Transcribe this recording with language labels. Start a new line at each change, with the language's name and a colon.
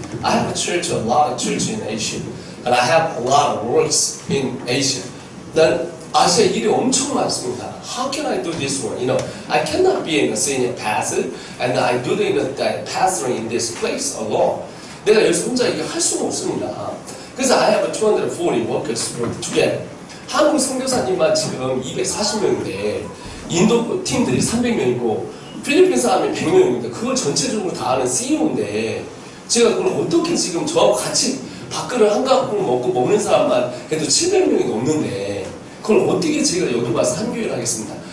English: I have a church, a lot of church in Asia. And I have a lot of works in Asia.
Korean: 난 아시아 일이 엄청 많습니다.
English: How can I do this one? You know, I cannot be in a senior pastor and I do the pastoring in this place alone.
Korean: 내가 여기서 혼자 이게 할 수가 없습니다. 그래서
English: I have 240 workers together.
Korean: 한국 선교사님만 지금 240명인데 인도 팀들이 300명이고 필리핀 사람이 100명인데 그걸 전체적으로 다 하는 CEO인데 제가 그걸 어떻게 지금 저하고 같이 밥그릇 한 가닥 먹고 먹는 사람만 해도 700명이 넘는데 그걸 어떻게 제가 여기 와서 한 교회를 하겠습니다.